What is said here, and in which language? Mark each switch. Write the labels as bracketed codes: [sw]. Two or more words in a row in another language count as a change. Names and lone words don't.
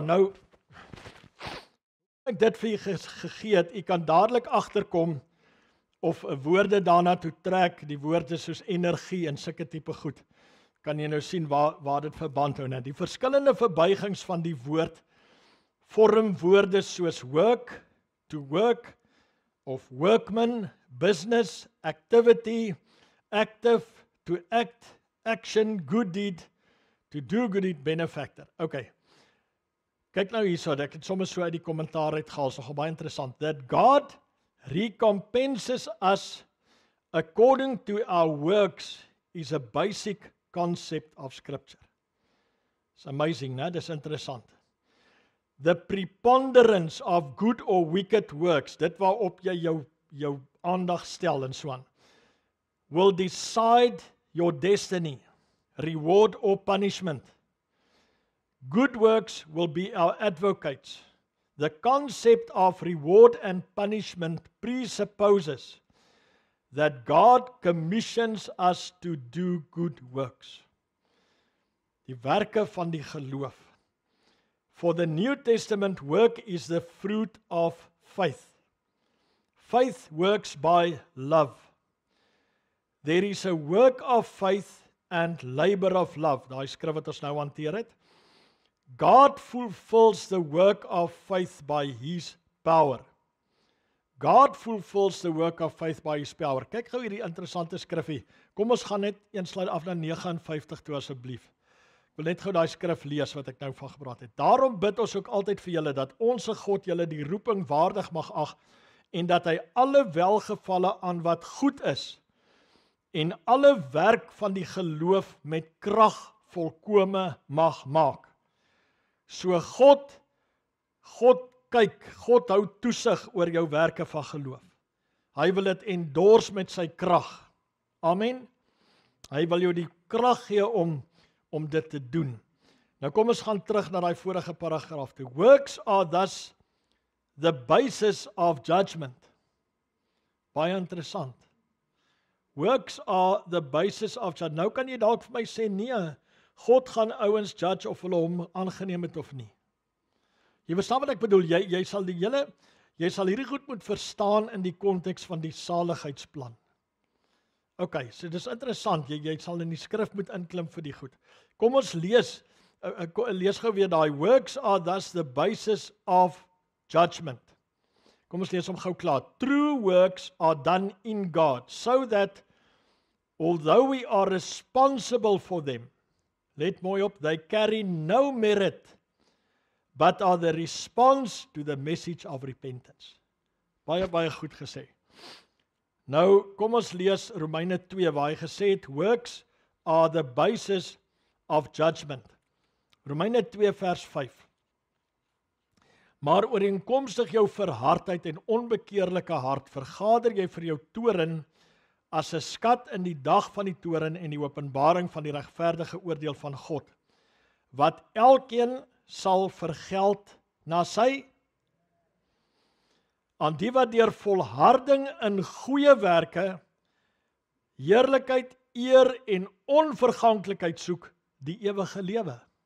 [af] Nou ek dit vir u gegee het, u kan dadelik agterkom of woorde daarna toe trek, die woorde soos energie en sulke tipe goed. Kan jy nou sien waar dit verband hou. Die verskillende verbuigings van die woord vormwoorde soos [en] work, to work, [af] of [en] workman, business, activity, active, to act, action, good deed, to do good deed, benefactor. [af] Okay. Kyk nou hierso, ek het sommer so uit die kommentaar uitgehaal, so baie interessant. [en] That God recompenses us according to our works is a basic concept of Scripture. It's amazing, [af] né? Dis interessant. [en] The preponderance of good or wicked works, [af] dit waarop jy jou aandag stel en so aan, [en] will decide your destiny, reward or punishment. Good works will be our advocates. The concept of reward and punishment presupposes that God commissions us to do good works. [af] Die werke van die geloof. [en] For the New Testament, work is the fruit of faith. Faith works by love. There is a work of faith and labor of love. [af] Daai skrif wat ons nou hanteer het. [en] God fulfills the work of faith by His power. God fulfills the work of faith by His power. [af] Kyk gou hierdie interessante skrifgie. Kom ons gaan net een slide af na 59 toe asseblief. Ek wil net gou daai skrif lees wat ek nou van gepraat het. Daarom bid ons ook altyd vir julle dat onsse God julle die roeping waardig mag ag en dat hy alle welgevalle aan wat goed is en alle werk van die geloof met krag volkome mag maak. So God kyk, God hou toesig oor jou werke van geloof. Hy wil dit endorse met sy krag. Amen. Hy wil jou die krag gee om dit te doen. Nou kom ons gaan terug na daai vorige paragraaf toe. [en] Works are thus the basis of judgment. [af] Baie interessant. [en] Works are the basis of judgment. [af] Nou kan jy dalk vir my sê, nee, God gaan ouens judge of hulle hom aangeneem het of nie. Jy verstaan wat ek bedoel, jy sal hierdie goed moet verstaan in die konteks van die saligheidsplan. Ok, so dis interessant, jy sal in die skrif moet inklim vir die goed. Kom ons lees gou weer daai, [en] works are thus the basis of judgment. [af] Kom ons lees hom gou klaar. [en] True works are done in God, so that although we are responsible for them, [af] let mooi op, [en] they carry no merit, but are the response to the message of repentance. [af] Baie goed gesê. Nou, kom ons lees Romeine 2, waar hy gesê het, [en] works are the basis of judgment. [af] Romeine 2 vers 5. Maar ooreenkomstig jou verhardheid en onbekeerlike hart, vergader jy vir jou toorn as 'n skat in die dag van die toorn en die openbaring van die regverdige oordeel van God, wat elkeen sal vergeld na sy, aan die wat deur volharding in goeie werke, heerlikheid, eer en onverganklikheid soek, die ewige lewe.